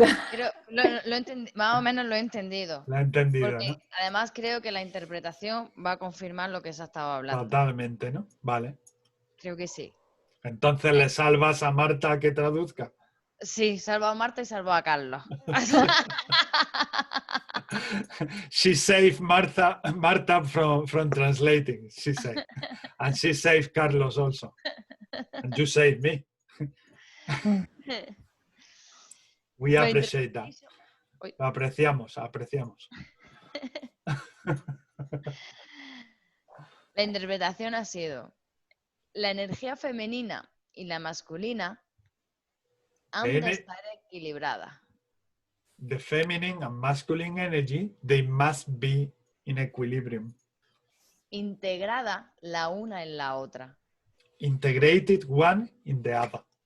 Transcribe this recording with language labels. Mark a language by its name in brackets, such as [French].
[Spanish] Pero más o menos lo he entendido. La he entendido, Porque ¿no? además creo que la interpretación va a confirmar lo que se ha estado hablando. Totalmente, ¿no? Vale. Creo que sí. Entonces le salvas a Marta que traduzca. Sí, salvo a Marta y salvo a Carlos. [English] She saved Marta from translating, she said. And she saved Carlos also. And you saved me. We appreciate that. [Spanish] Lo apreciamos. La interpretación ha sido: la energía femenina y la masculina han de estar equilibradas. [English] The feminine and masculine energy, they must be in equilibrium. [Spanish] Integrada la una en la otra. [English] Integrated one in the other.